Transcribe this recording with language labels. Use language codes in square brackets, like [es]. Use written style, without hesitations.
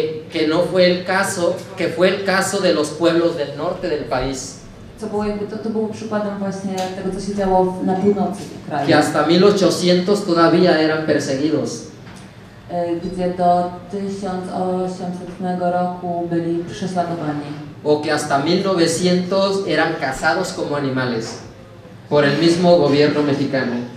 [es] Que no fue el caso, que fue el caso de los pueblos del norte del país, [pl] Co było jakby, to było przykładem właśnie tego, co się działo na północy kraju. [es] que hasta 1800 todavía eran perseguidos. [pl] Gdzie do 1800 roku byli prześladowani. [es] O que hasta 1900 eran cazados como animales por el mismo gobierno mexicano.